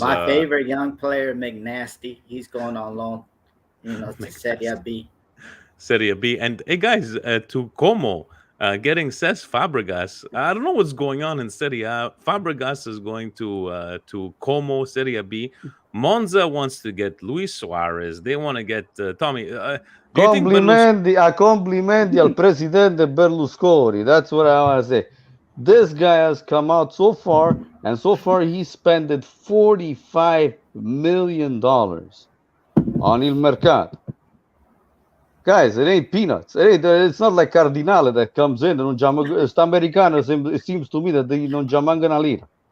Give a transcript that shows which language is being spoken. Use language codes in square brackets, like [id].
[en] My favorite young player, McNasty, he's going on loan. To Serie B. Serie B. And hey guys, to Como, getting Cesc Fabregas. I don't know what's going on in Serie A. Fabregas is going to Como, Serie B. Monza wants to get Luis Suarez. They want to get Tommy. [it] Complimenti al presidente Berlusconi. [en] That's what I want to say. This guy has come out so far, and so far he spent $45 million on [it] il mercato. [en] Guys, it ain't peanuts. It's not like Cardinale that comes in. Americano, it seems to me that they don't jamangano lira.